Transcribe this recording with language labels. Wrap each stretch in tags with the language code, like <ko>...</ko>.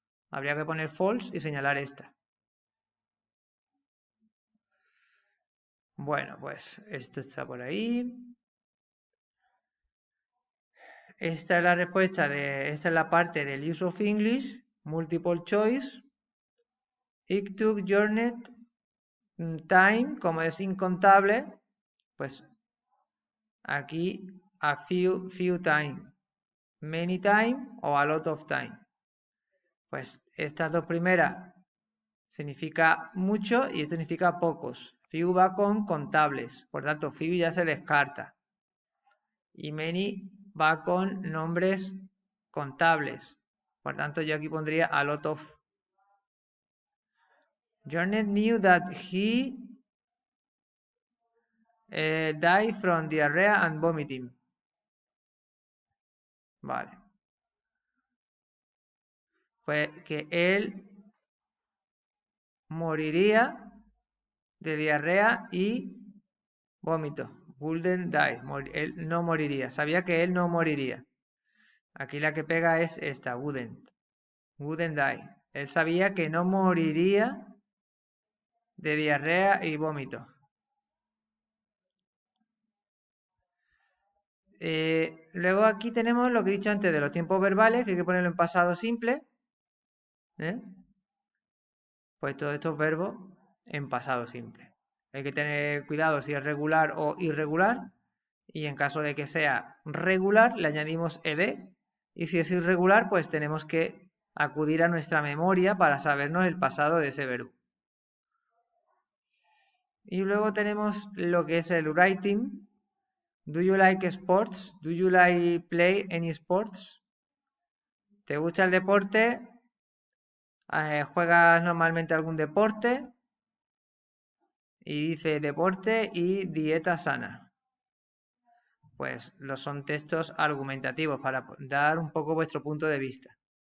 <es>Habría que poner false y señalar esta. Bueno, pues esto está por ahí. Esta es la respuesta esta es la parte del</es> <en>use of English, multiple choice. It took journey time,</en> <es>como es incontable, pues aquí</es> <en>a few time, many time</en> <es>o</es> <en>a lot of time.</en> <es>Pues estas dos primeras significa mucho y esto significa pocos. Few va con contables, por tanto few ya se descarta. Y many va con nombres contables. Por tanto, yo aquí pondría</es> <en>a lot of. Jornet knew that he died from diarrhea and vomiting.</en> <es>Vale. Pues que él moriría de diarrea y vómito.</es> <en>Wouldn't die.</en> <es>Él no moriría. Sabía que él no moriría. Aquí la que pega es esta,</es> <en>wouldn't. Wouldn't die.</en> <es>Él sabía que no moriría de diarrea y vómito. Luego aquí tenemos lo que he dicho antes de los tiempos verbales, que hay que ponerlo en pasado simple. Pues todos estos verbos en pasado simple. Hay que tener cuidado si es regular o irregular. Y en caso de que sea regular, le añadimos ed. Y si es irregular, pues tenemos que acudir a nuestra memoria para sabernos el pasado de ese verbo. Y luego tenemos lo que es el writing.</es> <en>Do you like sports? Do you like play any sports?</en> <es>¿Te gusta el deporte? ¿Juegas normalmente algún deporte? Y dice deporte y dieta sana. Pues son textos argumentativos para dar un poco vuestro punto de vista.</es>